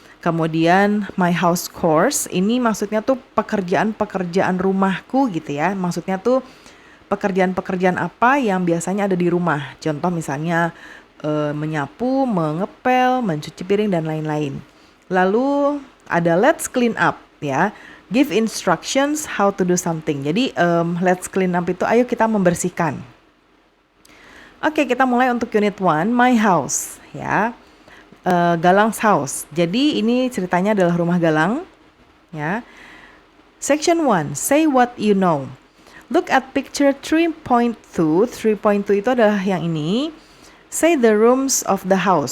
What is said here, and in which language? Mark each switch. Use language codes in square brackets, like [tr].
[id] Kemudian [en] my house chores, [id] ini maksudnya tuh pekerjaan-pekerjaan rumahku gitu ya. Maksudnya tuh pekerjaan-pekerjaan apa yang biasanya ada di rumah. Contoh misalnya menyapu, mengepel, mencuci piring dan lain-lain. Lalu ada [en] let's clean up [id] ya. [en] Give instructions how to do something. [id] Jadi [en] let's clean up [id] itu ayo kita membersihkan. Oke, kita mulai untuk unit 1, my house ya. Galang's house. Jadi ini ceritanya adalah rumah Galang ya. [en] Section 1, say what you know. Look at picture 3.2. 3.2 [id] itu adalah yang ini. [en] Say the rooms of the house.